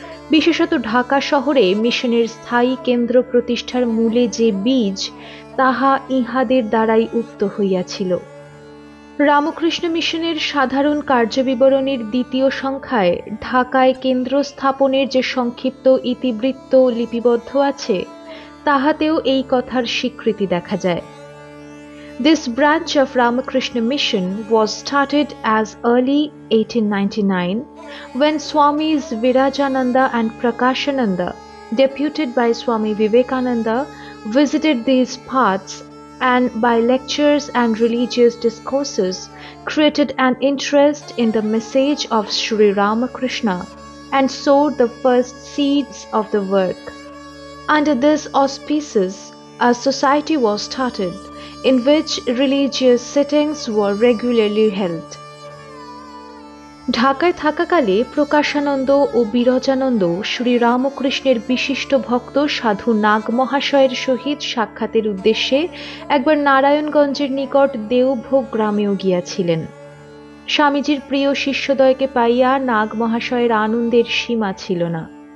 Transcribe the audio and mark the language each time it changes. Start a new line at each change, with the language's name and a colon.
Bangla: বিশেষত ঢাকা শহরে মিশনের স্থায়ী কেন্দ্র প্রতিষ্ঠার মূলে যে বীজ, তাহা ইহাদের দ্বারাই উক্ত হইয়াছিল। রামকৃষ্ণ মিশনের সাধারণ কার্যবিবরণীর 2য় সংখ্যায় ঢাকায় কেন্দ্র স্থাপনের যে সংক্ষিপ্ত ইতিবৃত্ত লিপিবদ্ধ আছে, তাহাতেও এই কথার স্বীকৃতি দেখা যায়।
English: This branch of Ramakrishna Mission was started as early 1899 when Swamis Virajananda and Prakashananda, deputed by Swami Vivekananda, visited these parts and by lectures and religious discourses created an interest in the message of Sri Ramakrishna and sowed the first seeds of the work. Under these auspices, a society was started in which religious sittings were regularly held.
Bangla: ঢাকায় থাকাকালে প্রকাশানন্দ ও বিরজানন্দ শ্রীরামকৃষ্ণের বিশিষ্ট ভক্ত সাধু নাগ মহাশয়ের সহিত সাক্ষাতের উদ্দেশ্যে একবার নারায়ণগঞ্জের নিকট দেওভোগ গ্রামেও গিয়াছিলেন। স্বামীজির প্রিয় শিষ্যদ্বয়কে পাইয়া নাগ মহাশয়ের আনন্দের সীমা ছিল না।